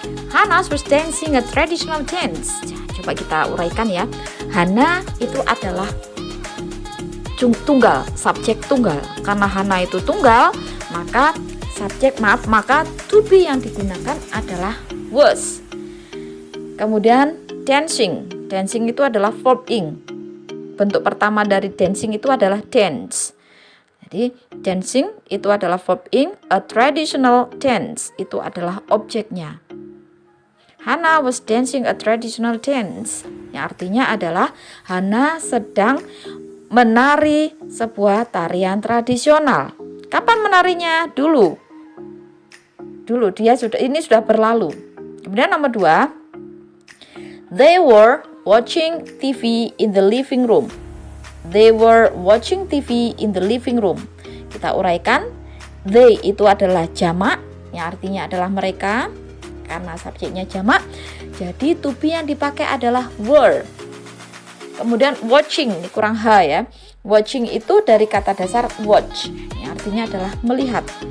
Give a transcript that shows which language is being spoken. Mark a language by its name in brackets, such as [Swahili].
[English] Hannah was dancing a traditional dance. [Indonesian] Coba kita uraikan ya. Hannah itu adalah tunggal, subjek tunggal. Karena Hannah itu tunggal, maka maka to be yang digunakan adalah was. Kemudian dancing itu adalah verb ing. Bentuk pertama dari dancing itu adalah dance. Jadi dancing itu adalah verb ing, [English] a traditional dance [Indonesian] itu adalah objeknya. [English] Hannah was dancing a traditional dance, [Indonesian] yang artinya adalah Hannah sedang menari sebuah tarian tradisional. Kapan menarinya? Dulu dia sudah berlalu. Kemudian nomor 2, [English] they were watching TV in the living room. They were watching TV in the living room. [Indonesian] Kita uraikan, they itu adalah jamak, yang artinya adalah mereka, karena subjeknya jamak. Jadi to be yang dipakai adalah were. Kemudian watching, ini kurang H ya. Watching itu dari kata dasar watch, yang artinya adalah melihat.